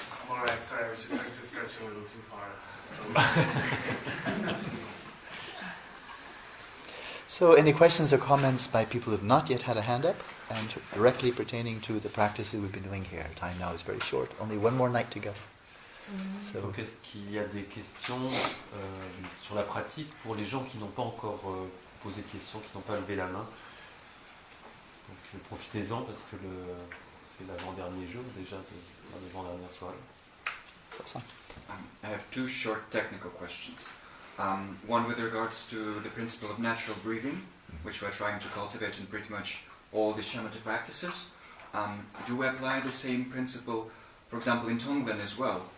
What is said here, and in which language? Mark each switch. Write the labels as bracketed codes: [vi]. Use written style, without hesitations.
[en] All right, sorry, I was just trying to stretch a little too far. So, any questions or comments by people who have not yet had a hand up and directly pertaining to the practices we've been doing here? Time now is very short. Only one more night to go. So, [fr] Donc est-ce qu'il y a des questions sur la pratique pour les gens qui n'ont pas encore posé de questions, qui n'ont pas levé la main? Donc profitez-en parce que c'est l'avant-dernier jour déjà de l'avant-dernière soirée. [en] I have two short technical questions. One with regards to the principle of natural breathing, which we're trying to cultivate in pretty much all the shamatha practices. Do we apply the same principle, for example, in Tonglen as well?